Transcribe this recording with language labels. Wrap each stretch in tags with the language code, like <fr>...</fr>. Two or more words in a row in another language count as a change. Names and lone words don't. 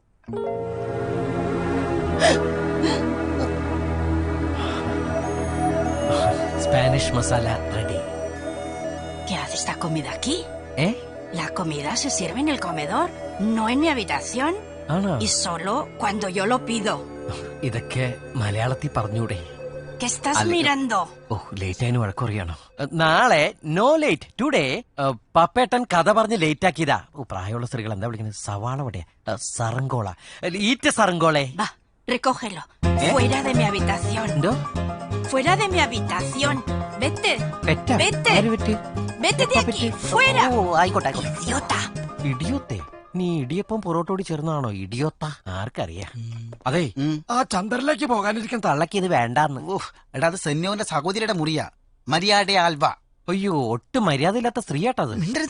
<en>Spanish masala ready.</en> <es>¿Qué hace esta comida aquí? ¿Eh? La comida se sirve en el comedor, no en mi habitación.</es> <ml>ആണോ?</ml> <es>Y solo cuando yo lo pido.</es> <ml>ഇതൊക്കെ മലയാളത്തിൽ പറഞ്ഞൂടെ?</ml> <es>¿Qué estás mirando?</es> <ml>ഓ, ലേറ്റ് ആയതിന് വഴക്കറിയാണോ? നാളെ</ml> <en>no late today</en> <ml>പപ്പേട്ടൻ കഥ പറഞ്ഞ് ലേറ്റ് ആക്കിയതാ. ഓ, പ്രായമുള്ള സ്ത്രീകൾ എന്താ വിളിക്കുന്നത്? സവാള വടയാ, സറങ്കോള, ഈറ്റ് സറങ്കോളെ.</ml> <es>Va, recógelo. Fuera de mi habitación.</es> <ml>എന്തോ?</ml> <es>Fuera de mi habitación. Vete.</es> <ml>പെറ്റാ?</ml> <es>Vete.</es> <ml>ആര് പെറ്റ്?</ml> <es>Vete de aquí. Fuera.</es> <ml>ഓ, ആയിക്കോട്ടെ ആയിക്കോട്ടെ.</ml> <es>Idiota.</es> <ml>ഇടിയോത്തെ? നീ ഇടിയപ്പം പൊറോട്ടോടി ചേർന്നാണോ ഇടിയോത്ത? ആർക്കറിയാം. അതെ, ആ ചന്ദ്രനിലേക്ക് പോകാനിരിക്കാൻ തള്ളക്ക് ഇത് വേണ്ടാന്ന്. എടാ അത് സെന്യോന്റെ സഹോദരിയുടെ മുറിയാ. മരിയാടെ ആൽവ. അയ്യോ, ഒട്ടും മര്യാദയില്ലാത്ത സ്ത്രീയാട്ടത്. മിണ്ടരുത്.</ml>